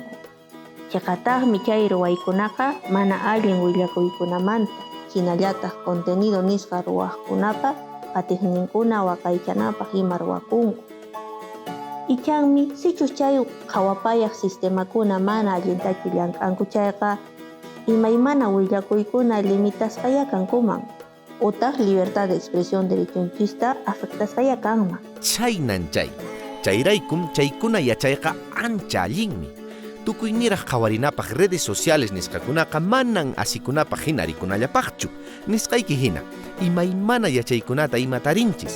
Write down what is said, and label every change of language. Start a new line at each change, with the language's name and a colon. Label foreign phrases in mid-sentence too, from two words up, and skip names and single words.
Quechua: Chaqataqmi chay ruwaykunaqa mana allin willakuykunamanta, hinallataq contenido nisqa ruwaqkunapa qatiqninkuna waqaychanapaq ima ruwakunku. Ichanmi sichus chay qhawapayaq sistemakuna mana allintachu llank'anku chayqa imaymana willakuykuna limitasqaya kankuman, utaq
Spanish: libertad de expresión
Quechua: derechunchista afectasqaya kanman. Chaynan chay, chayraykum chaykuna yachayqa ancha allinmi. Tukuyniraq qhawarinapaq
Spanish: redes sociales
Quechua: nisqakunaqa manan asikunapaq hinarikunallapaqchu. Nisqayki hina, imaymana yachaykunata imatarinchis.